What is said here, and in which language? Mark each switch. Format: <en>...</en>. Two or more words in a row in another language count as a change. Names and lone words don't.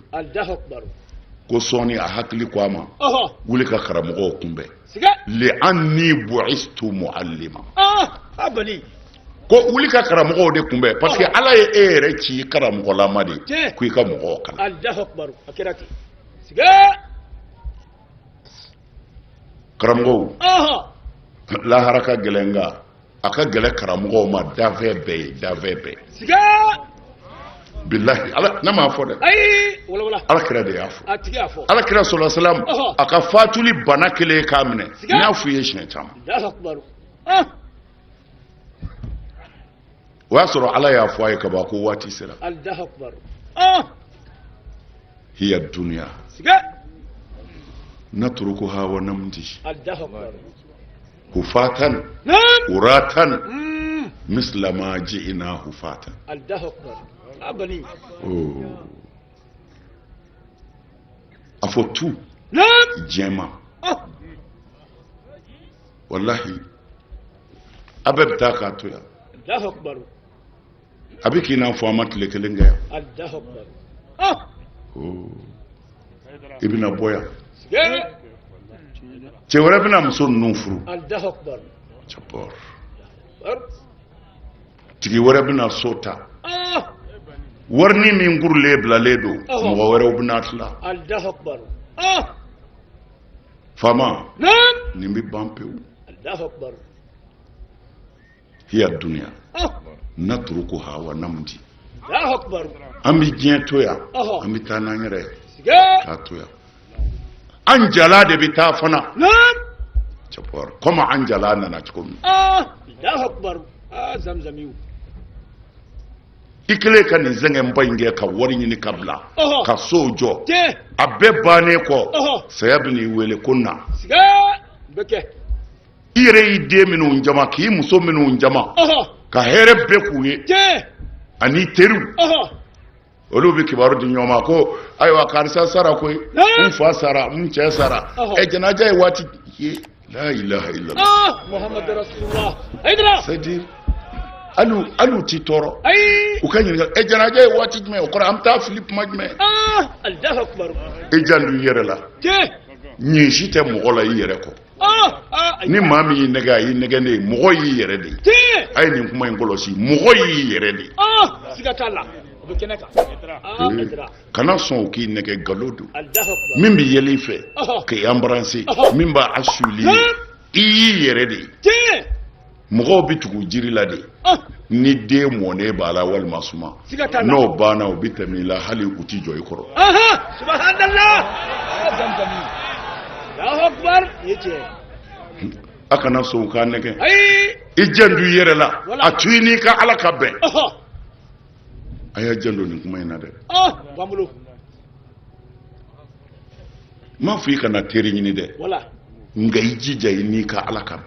<bm>ko sɔɔni a hakili ko a ma wuli ka karamɔgɔw kunbɛn</bm> <ar>لأني بعثت معلما</ar> <bm>ko wuli ka karamɔgɔw de kunbɛn</bm> <fr>parce que</fr> <bm>ala ye e yɛrɛ ci karamɔgɔlama de ko i ka mɔgɔw kalan karamɔgɔw lahara ka gɛlɛn nka aka gɛlɛ karamɔgɔw ma dafɛ bɛɛ siga billahi ala na ma fɔ dɛ ayi wala ala kira de y'a fɔ a tigi y'a fɔ ala kira sallallahu alaihi wasallam a ka fatuli bana kelen k'a minɛ n y'a fɔ i ye siɲɛ caman</bm> <ar>الله أكبر</ar> <bm>o y'a sɔrɔ ala y'a fɔ a ye kaban ko waati sera</bm> <ar>الله أكبر هي دنيا</ar> <bm>siga</bm> <ar>نتركها ونمضي الله أكبر حفاة عراة مثل ما جئنا حفاة الله أكبر abani</ar> <bm>a fɔ tu jɛma wallahi a bɛɛ bɛ taa k'a to yan</bm> <ar>الله أكبر</ar> <bm>a bɛ k'i n'a fɔ an ma tile kelen kɛ yan</bm> <ar>الله أكبر</ar> <bm>i bɛna bɔ yan cɛ wɛrɛ bɛna muso ninnu furu</bm> <ar>الله أكبر</ar> <bm>cɛbɔr tigi wɛrɛ bɛna so ta warini min gurulen bilalen don mɔgɔ wɛrɛw bɛna tila</bm> <ar>الله أكبر</ar> <bm>faama nin bɛ ban pewu</bm> <ar>الله أكبر هي دنيا نتركها ونمضي الله أكبر</ar> <bm>an bɛ diɲɛ to yan an bɛ taa n'an yɛrɛ k'a to yan an jala de bɛ taa fana cɛbɔr komi an jala nana cogo min</bm> <ar>الله أكبر zamzamiw</ar> <bm>i kelen ka nin zɛngɛnba in kɛ ka wari ɲini ka bila ka sow jɔ Tiɲɛ. a bɛɛ bannen kɔ saya bɛ n'i wele ko na siga bɛ kɛ i yɛrɛ y'i den minnu jama k'i muso minnu jama ka hɛrɛ bɛɛ k'u ye Tiɲɛ. ani teriw olu bɛ kibaru di ɲɔgɔn ma ko ayiwa karisa sara koyi n fa sara n cɛ sara jɛnajɛ ye waati ye</bm> <ar>لا إله إلا الله محمد رسول الله aidra</ar> <fr>c'est dire</fr> <bm>alu ti tɔɔrɔ ayi u ka ɲininka jɛnajɛ ye waati jumɛn o kɔrɔ an bɛ taa fili kuma jumɛn</bm> <ar>الله أكبر</ar> <bm>i janto i yɛrɛ la Tiɲɛ. ɲin si tɛ mɔgɔ la i yɛrɛ kɔ ni maa min y'i nɛgɛ a y'i nɛgɛ ne ye mɔgɔ y'i yɛrɛ de ye Tiɲɛ. a ye nin kuma in kɔlɔsi mɔgɔ y'i yɛrɛ de ye siga t'a la o bɛ kɛnɛ kan aidra kana sɔn o k'i nɛgɛ nkalon don</bm> <ar>الله أكبر</ar> <bm>min bɛ yɛlɛ i fɛ k'i embrasser min b'a assurer i y'i yɛrɛ de ye Tiɲɛ. mɔgɔw bɛ tugu jiri la de ni den mɔnen b'a la walima suma siga t'a la n'o banna o bɛ tɛmɛ i la hali u tɛ jɔ i kɔrɔ subhanallah zamzamiw</bm> <ar>الله أكبر</ar> <bm>ye tiɲɛ a kana sɔn k'a nɛgɛ ayi i janto i yɛrɛ la a to i n'i ka ala ka bɛn a y'a janto nin kuma in na dɛ b'an bolo n m'a fɔ i kana teri ɲini dɛ wala nka i jija i n'i ka ala ka bɛn</bm>